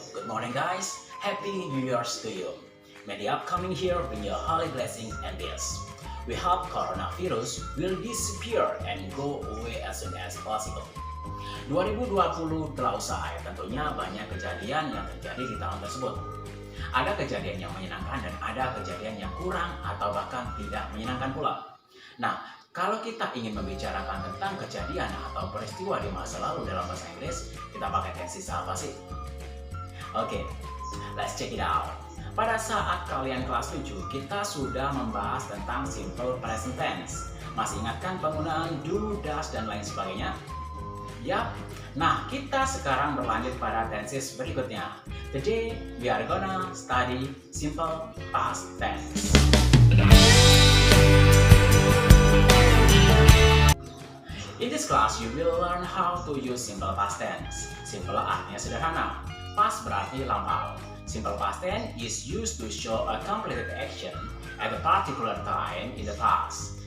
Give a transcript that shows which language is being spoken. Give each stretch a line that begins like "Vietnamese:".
English: Good morning guys, Happy New Year's to you. May the upcoming year bring you holy blessing and peace. We hope coronavirus will disappear and go away as soon as possible.
Indonesian: 2020 telah usai, tentunya banyak kejadian yang terjadi di tahun tersebut. Ada kejadian yang menyenangkan dan ada kejadian yang kurang atau bahkan tidak menyenangkan pula. Nah, kalau kita ingin membicarakan tentang kejadian atau peristiwa di masa lalu dalam bahasa Inggris, kita pakai tenses apa sih? Oke,
English: let's check it out.
Indonesian: Pada saat kalian kelas 7, kita sudah membahas tentang simple present tense. Masih ingat kan penggunaan do, does, dan lain sebagainya? Yap. Nah, kita sekarang berlanjut pada tenses berikutnya.
English: Today, we are gonna study simple past tense. In this class, you will learn how to use simple past tense.
Indonesian: Simple artinya sederhana. Past berarti lampau.
English: Simple past tense is used to show a completed action at a particular time in the past.